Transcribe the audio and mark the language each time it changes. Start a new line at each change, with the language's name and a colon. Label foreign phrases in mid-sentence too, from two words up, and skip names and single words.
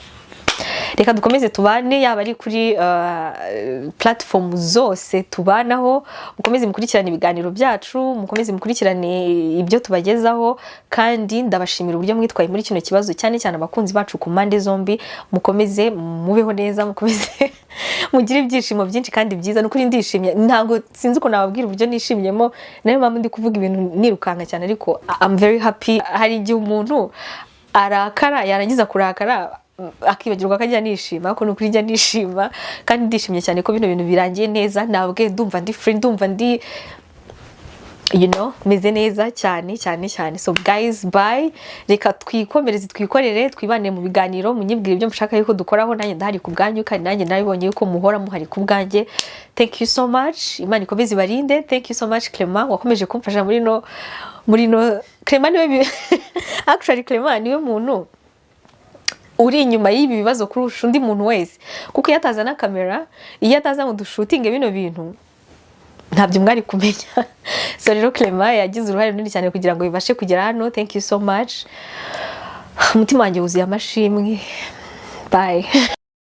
Kinyarwanda: Reka dukomeze tubane, yaba ari kuri platform zose tubanaho, mukomeze mukurikirane ibiganiro byacu, mukomeze mukurikirane ibyo tubagezaho, kandi ndabashimira uburyo mwitwaye muri kino kibazo, cyane cyane abakunzi bacu ku mpande zombi. Mukomeze mubeho neza, mukomeze mugire ibyishimo byinshi kandi byiza. Nukuri ndishimye, ntabwo sinzi uko nababwira uburyo nishimyemo, nayo mpamvu ndi kuvuga ibintu nirukanka cyane, ariko
English: I'm very happy.
Kinyarwanda: Hari igihe umuntu arakara, yarangiza kurakara akibagirwa ko ajya nishima, ko nukuri njya nishima kandi ndishimye cyane ko bino bintu birangiye neza. Nabwe ndumva ndi free, ndumva ndi meze neza cyane.
English: So guys, bye.
Kinyarwanda: Reka twikomereze, twikorere, twibanire mu biganiro, munyibwire ibyo mushaka yuko dukoraho, nanjye ndahari ku bwanyu kandi nanjye nabibonye yuko muhora muhari ku bwanjye.
English: Thank you so much.
Kinyarwanda: Imana ikomeze ibarinde.
English: Thank you so much
Kinyarwanda: Clement, wakomeje kumfasha muri no Clement niwe actually Clement niwe muntu uri inyuma y'ibi bibazo kurusha undi muntu wese, kuko iyo atazana kamera, iyo ataza ngo dushutinge bino bintu ntabyo mwari kumenya. So rero Clement yagize uruhare runini cyane kugira ngo bibashe kugera hano.
English: Thank you so much.
Kinyarwanda: Umutima wanjye wuzuye amashimwe. Bye.